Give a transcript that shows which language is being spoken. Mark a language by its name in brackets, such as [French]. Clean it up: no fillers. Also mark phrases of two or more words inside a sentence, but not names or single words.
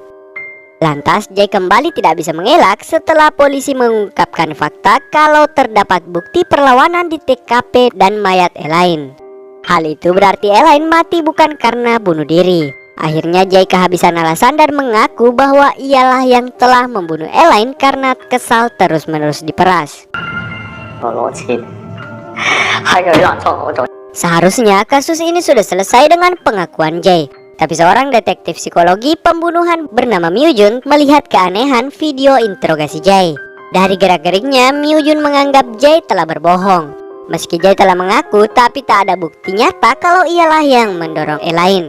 [Indonesian] Lantas Jay kembali tidak bisa mengelak setelah polisi mengungkapkan fakta kalau terdapat bukti perlawanan di TKP dan mayat Elaine. Hal itu berarti Elaine mati bukan karena bunuh diri. Akhirnya Jay kehabisan alasan dan mengaku bahwa ialah yang telah membunuh Elaine karena kesal terus-menerus diperas. [Cantonese] 我攞錢，係佢攔錯我做。 [Indonesian] Seharusnya kasus ini sudah selesai dengan pengakuan Jay. Tapi seorang detektif psikologi pembunuhan bernama Myu Jun melihat keanehan video interogasi Jay. Dari gerak-geriknya, Myu Jun menganggap Jay telah berbohong. Meski Jay telah mengaku, tapi tak ada bukti nyata kalau ialah yang mendorong Elaine.